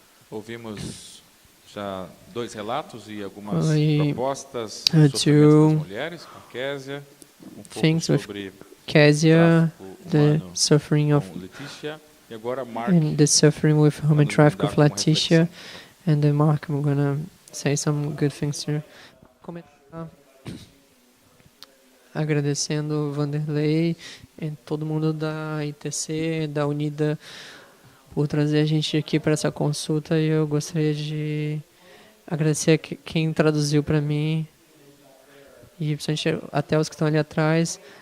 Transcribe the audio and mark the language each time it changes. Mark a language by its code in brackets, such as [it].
[pt] Ouvimos já 2 relatos e algumas propostas sobre as mulheres, com Késia, pouco sobre [en] Kezia, the suffering of [pt] Letícia, e agora Mark, [en] and the suffering with human trafficking of Letitia, and then Mark, I'm gonna say some good things here. [pt] Agradecendo Vanderlei e todo mundo da ITC, da Unida, por trazer a gente aqui para essa consulta, e eu gostaria de agradecer a quem traduziu para mim, e principalmente até os que estão ali atrás.